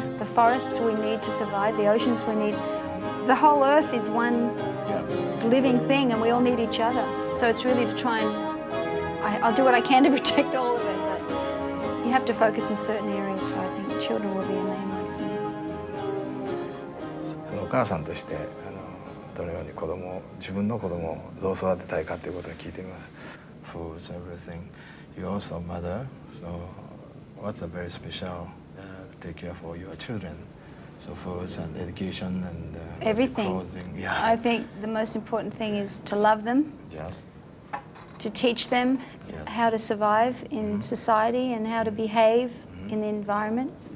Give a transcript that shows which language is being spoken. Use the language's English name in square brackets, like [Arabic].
[English] The forests we need to survive, the oceans we need. The whole earth is one living thing, and we all need each other. So it's really to try and, I'll do what I can to protect all of it, but you have to focus in certain areas, so I think children will be a main one for me. [Japanese] お母さんとしてどのように自分の子供をどう育てたいかということを聞いています。 [English] Foods, everything. You're also a mother, so what's a very special take care for your children? So foods and education and everything. Clothing. Yeah. I think the most important thing is to love them. Yes. To teach them how to survive in society and how to behave in the environment.